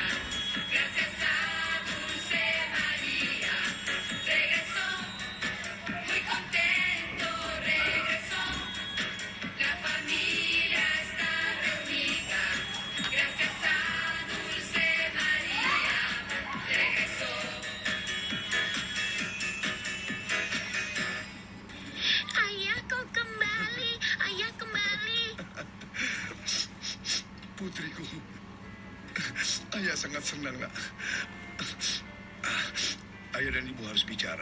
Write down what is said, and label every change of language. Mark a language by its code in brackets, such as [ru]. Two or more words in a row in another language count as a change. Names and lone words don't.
[es] Gracias a Dulce María, regresó. Muy contento regresó, la familia está reunida, gracias a Dulce María regresó. [id] Ayah, kau kembali! Ayah kembali! Putriku. Ayah sangat senang, nak. Ayah dan ibu harus bicara.